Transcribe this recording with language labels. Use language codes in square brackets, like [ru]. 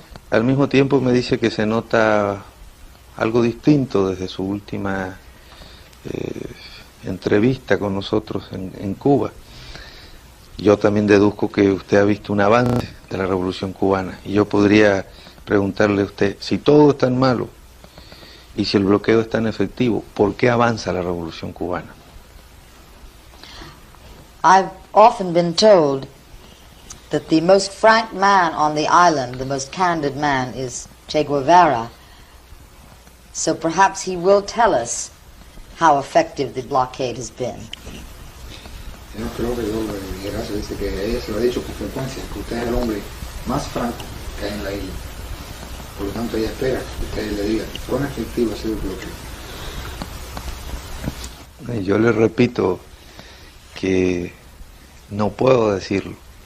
[es] Al mismo tiempo me dice que se nota algo distinto desde su última entrevista con nosotros en Cuba. Yo también deduzco que usted ha visto un avance de la Revolución Cubana y yo podría preguntarle a usted, si todo es tan malo y si el bloqueo es tan efectivo, ¿por qué avanza la Revolución Cubana? [en] I've often been told that the most frank man on the island, the most candid man, is Che Guevara. So perhaps he will tell us how effective the blockade has been. [es] Yo creo que yo le dijera, se dice que ella se lo ha dicho con frecuencia, que usted es el hombre más franco que hay en la isla. Por lo tanto, ella espera que usted le diga cuán efectivo ha sido el bloqueo. Yo le repito que no puedo decirlo.